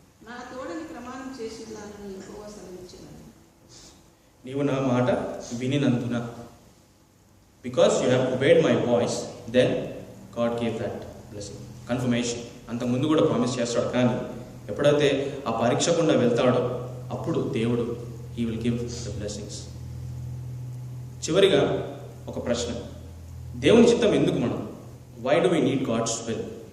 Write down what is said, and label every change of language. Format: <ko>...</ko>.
<te>నా తోడని ప్రమాణం చేసినానని యెహోవా సెలవిచ్చినాను. నీవు నా మాట వినినందున,</te> <en>Because you have obeyed my voice, then God gave that blessing.</en> <te>Confirmation అంతకుముందు కూడా ప్రామిస్ చేస్తాడు, కానీ ఎప్పుడైతే ఆ పరీక్షకుండా వెళ్తాడో అప్పుడు దేవుడు</te> <en>he will give the blessings.</en> <te>చివరిగా ఒక ప్రశ్న, దేవుని చిత్తం ఎందుకు మనం?</te> <en>Why do we need God's will?</en>